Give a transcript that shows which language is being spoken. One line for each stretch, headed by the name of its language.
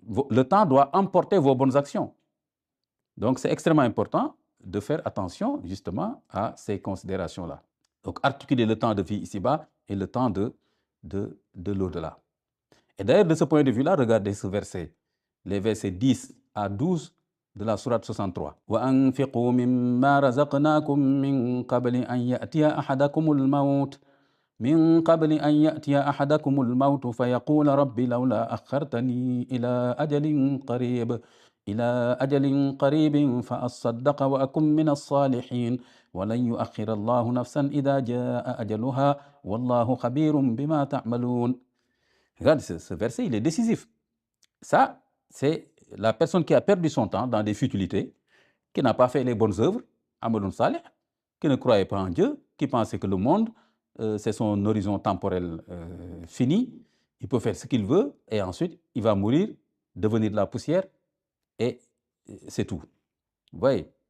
French: Le temps doit emporter vos bonnes actions. Donc c'est extrêmement important de faire attention justement à ces considérations-là. Donc articuler le temps de vie ici-bas et le temps de l'au-delà. Et d'ailleurs, de ce point de vue-là, regardez ce verset, les versets 10 à 12 de la sourate 63.
Arabic: وَأَنْفِقُوا مِمَّا رَزَقْنَاكُم مِّن قَبْلِ أَن يَأْتِيَ أَحَدَكُمُ الْمَوْتُ من قبل أن يأتي أحدكم الموت فيقول رب لولا أخرتني إلى أجل قريب فأصدق وأكن من الصالحين ولن يؤخر الله نفسا إذا جاء أجلها والله خبير بما تعملون.
French: Regarde, ce verset, il est décisif. Ça, c'est la personne qui a perdu son temps dans des futilités, qui n'a pas fait les bonnes œuvres, Amalun Salih, qui ne croyait pas en Dieu, qui pensait que le monde, c'est son horizon temporel fini, il peut faire ce qu'il veut, et ensuite, il va mourir, devenir de la poussière, et c'est tout. Vous voyez?